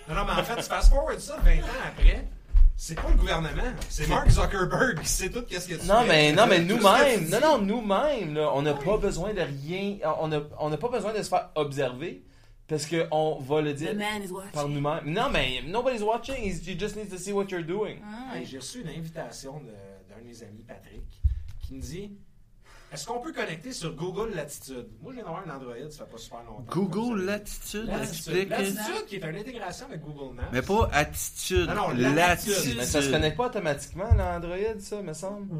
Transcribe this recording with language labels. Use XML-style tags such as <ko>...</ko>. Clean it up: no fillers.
<fr>Non, mais en fait, tu fast-forward ça 20 ans après, c'est pas le gouvernement, c'est Mark Zuckerberg, c'est tout qu'est-ce que tu non, fais. Mais, non, mais nous-mêmes, non, nous-mêmes, là, on n'a pas besoin de rien, on n'a pas besoin de se faire observer, parce qu'on va le dire par nous-mêmes. Non, mais</fr> <en>nobody's watching, you just need to see what you're doing.</en> <fr>Hey, j'ai reçu une invitation d'un de mes amis, Patrick, qui me dit... Est-ce qu'on peut connecter sur Google Latitude? Moi, j'ai d'avoir un Android, ça ne fait pas super longtemps. Google Latitude? Latitude, qui est une intégration avec Google Maps. Mais pas Attitude. Non, Latitude. Mais ça se connecte pas automatiquement, l'Android, ça, me semble?</fr>